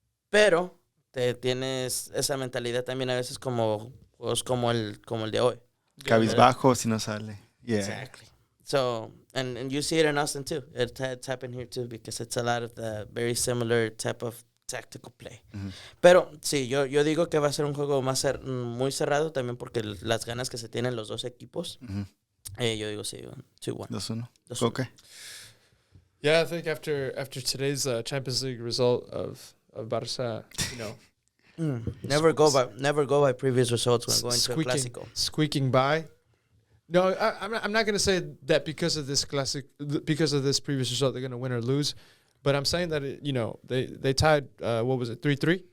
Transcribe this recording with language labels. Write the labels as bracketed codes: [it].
[es] Pero tienes esa mentalidad también a veces como el de hoy. Cabizbajo si no sale. Yeah. [en] Exactly. So, and you see it in Austin too. It's happened here too because it's a lot of the very similar type of tactical play. Mm-hmm. [es] Pero sí, yo digo que va a ser un juego muy cerrado también porque las ganas que se tienen los dos equipos. Mm-hmm. Yo digo sí, 2-1. 2-1. 2-1. [en] Okay. Yeah, I think after today's Champions League result of Barça, you know, Never go by previous results when going to a Clásico. Squeaking by. No, I'm not going to say that because of this because of this previous result they're going to win or lose, but I'm saying that they tied what was it 3-3?